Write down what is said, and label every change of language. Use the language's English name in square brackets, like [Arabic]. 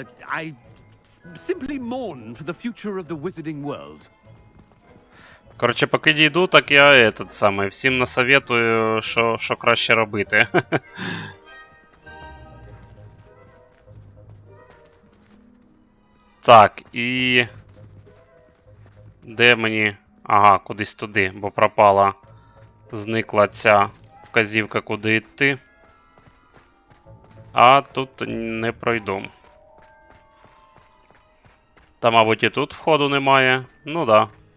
[English] I simply mourn for the future of the wizarding world. [Ukrainian] Коротше, поки дійду, так я всім насоветую, що краще робити. Так, і... Де мені... Ага, кудись туди, бо пропала. Зникла ця вказівка, куди йти. А тут не пройду. Та, мабуть, і тут входу немає. Ну да.